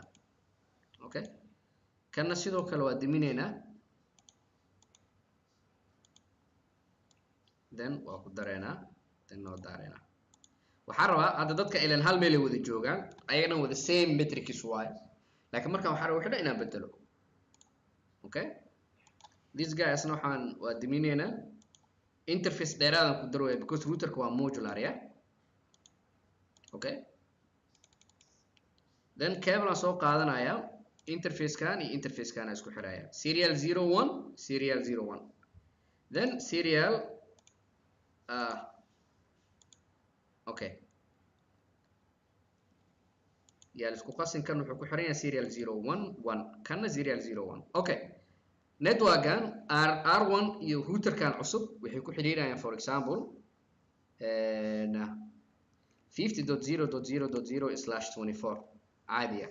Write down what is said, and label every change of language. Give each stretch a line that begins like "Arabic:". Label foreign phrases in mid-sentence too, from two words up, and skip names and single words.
Somali: Okay, kana sidoo kale waa diminaynaa, then waa ku dareynaa, then waa daareynaa. waxaan rabaa hadda dadka ilan hal meel ay wada joogaan ayagana wada
English: same matrix
Somali: waaye, laakiin markaan waxaan rabaa wixii inaan bedelo. Okay,
English: this guy
Somali: asna waxaan waa diminaynaa, interface dheeraadan ku darooya because routerka waa modular ya. Okay, then cable aan soo qaadanaya, interface kan iyo interface kan isku xiraya, serial 01 serial 01, then serial okay yaal isku qasin kan wuxuu ku xiran yahay serial 011 kana serial 01. Okay, networkan R1 iyo routerkan cusub waxay ku xiriirayaan
English: for example
Somali: 50.0.0.0/24 caadiya.